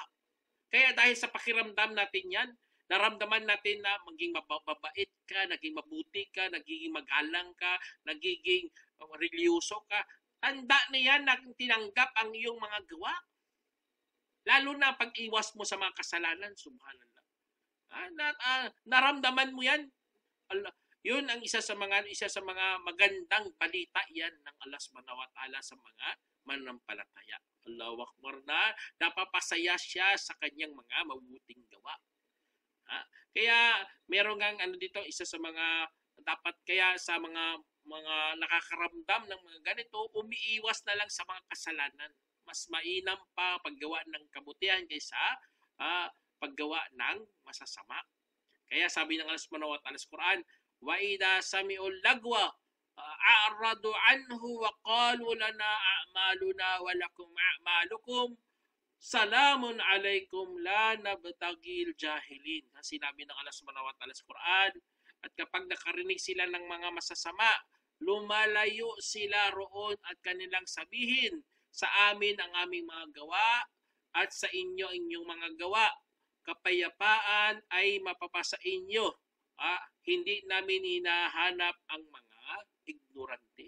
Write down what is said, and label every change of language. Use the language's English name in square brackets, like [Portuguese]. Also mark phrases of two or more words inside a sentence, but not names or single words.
[Filipino] Kaya dahil sa pakiramdam natin yan, naramdaman natin na maging mababait ka, naging mabuti ka, nagiging magalang ka, nagiging religyoso ka. Tanda na yan na tinanggap ang iyong mga gawa. Lalo na pag-iwas mo sa mga kasalanan, subhanallah. Naramdaman mo yan. Allah, yun ang isa sa mga magandang balita yan ng Allah [Arabic] سبحانه وتعالى [Filipino] sa mga mananampalataya. [Arabic] الله أكبر, [Filipino] na napapasaya siya sa kanyang mga mabuting gawa. Kaya meron ngang dito, isa sa mga dapat, kaya sa mga nakakaramdam ng mga ganito, umiiwas na lang sa mga kasalanan. Mas mainam pa paggawa ng kabutihan kaysa paggawa ng masasama. Kaya sabi ng [Arabic] Allah سبحانه وتعالى sa Quran, وإذا سمعوا اللغو أعرضوا عنه وقالوا لنا أعمالنا ولكم أعمالكم سلام عليكم لا نبتغي الجاهلين. [Filipino] Sinabi ng Allah [Arabic] سبحانه وتعالى [Filipino] sa Quran, at kapag nakarinig sila ng mga masasama, lumalayo sila roon at kanilang sabihin, sa amin ang aming mga gawa at sa inyo inyong mga gawa. Kapayapaan ay mapapasa inyo. Hindi namin hinahanap ang mga ignorante.